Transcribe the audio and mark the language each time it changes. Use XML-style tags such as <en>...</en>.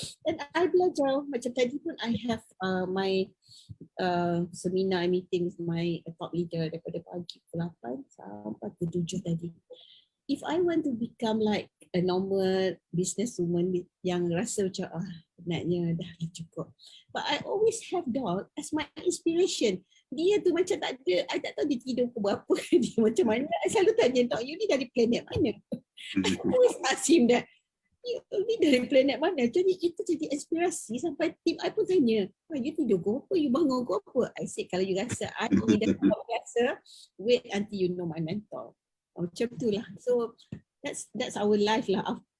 <en>And I</en> <ms>belajar, macam tadi pun</ms> <en>I have my seminar meeting with my top leader</en> <ms>daripada pagi pukul 8 sampai pukul 7 tadi.</ms> <en>If I want to become like a normal businesswoman</en> <ms>yang rasa macam penatnya dah cukup,</ms> <en>but I always have Doc as my inspiration.</en> <ms>Dia tu macam tak ada, I tak tahu dia tidur pukul berapa, dia macam mana. I selalu tanya, Doc, you ni dari planet mana?</ms> <en>I always ask him that,</en> <ms>you ni dari planet mana? Jadi itu jadi inspirasi sampai tim I pun tanya, you tidur pukul apa? You bangun pukul apa?</ms> <en>I say,</en> <ms>kalau you rasa I ni dah biasa,</ms> <en>wait until you know my mentor.</en> <ms>Macam tu lah.</ms> <en>So that's our life lah.</en>